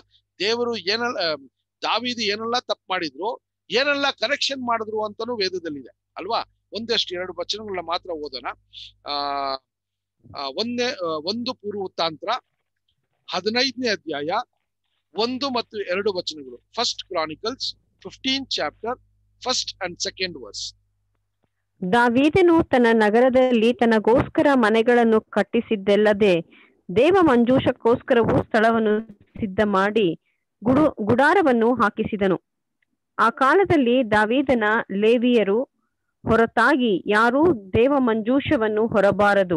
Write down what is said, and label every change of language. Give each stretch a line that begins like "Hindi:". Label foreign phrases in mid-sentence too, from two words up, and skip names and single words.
Kannada: ದೇವರು ದಾವೀದ ಏನೆಲ್ಲ ತಪ್ಪು ಮಾಡಿದ್ರು, ಏನೆಲ್ಲ ಕರೆಕ್ಷನ್ ಮಾಡಿದ್ರು ಅಂತಾನು ವೇದದಲ್ಲಿದೆ ಅಲ್ವಾ. ಒಂದಷ್ಟು 2 ವಚನಗಳನ್ನ ಮಾತ್ರ ಓದೋಣ. ಒಂದು ಪೂರ್ವವೃತ್ತಾಂತ 15ನೇ ಅಧ್ಯಾಯ 1 ಮತ್ತು 2 ವಚನಗಳು.
English: ಫಸ್ಟ್ ಕ್ರಾನಿಕಲ್ಸ್ 15th chapter 1st and 2nd verse.
Kannada: ದಾವೀದನು ತನ್ನ ನಗರದಲ್ಲಿ ತನಗೋಸ್ಕರ ಮನೆಗಳನ್ನು ಕಟ್ಟಿಸಿದ್ದಲ್ಲದೆ ದೇವ ಮಂಜೂಷಕ್ಕೋಸ್ಕರವೂ ಸ್ಥಳವನ್ನು ಸಿದ್ಧ ಮಾಡಿ ಗುಡಾರವನ್ನು ಹಾಕಿಸಿದನು. ಆ ಕಾಲದಲ್ಲಿ ದಾವೀದನ ಲೇವಿಯರು ಹೊರತಾಗಿ ಯಾರೂ ದೇವ ಮಂಜೂಷವನ್ನು ಹೊರಬಾರದು.